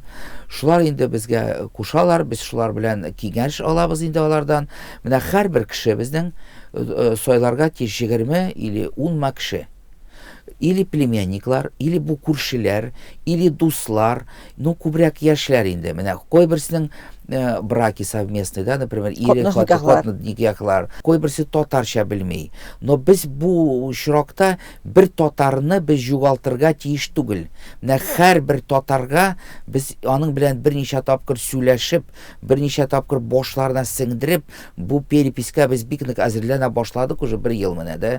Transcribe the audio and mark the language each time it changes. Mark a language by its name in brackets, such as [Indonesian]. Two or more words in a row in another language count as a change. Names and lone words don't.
[Tatar] Шулар инде безгә кушалар, без шулар белән киңәш алабыз инде алардан. Менә һәрбер кеше безнең сайларга 20 или 10 кеше. Или племянниклар, или бу күршеләр, или дуслар, ну күбрәк яшьләр инде. Менә кайберсенең [Russian] браки совместный, [Tatar] да, [Russian] например, или [Tatar] никяхлар. Кайберсе татарча белмей. Но без бу чиракта бер татарны без югалтырга тиеш түгел. Менә һәрбер татарга без аның белән берничә тапкыр сөйләшеп, берничә тапкыр башларына сеңдереп, бу перепискә без бик нык әзерләнә башладык уже 1 ел менә дә.